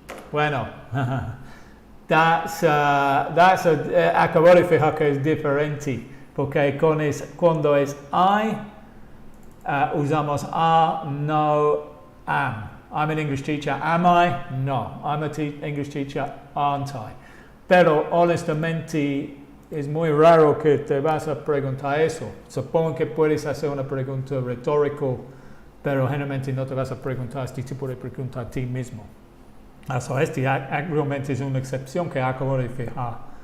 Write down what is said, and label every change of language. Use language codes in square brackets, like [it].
[es] Bueno, acabo de fijar que es diferente, porque cuando es I, usamos are, no, am. [en] I'm an English teacher, am I? No, I'm an English teacher, aren't I? [es] Pero honestamente es muy raro que te vas a preguntar eso. Supongo que puedes hacer una pregunta retórica, pero generalmente no te vas a preguntar este tipo de pregunta a ti mismo. Realmente es una excepción que acabo de fijar.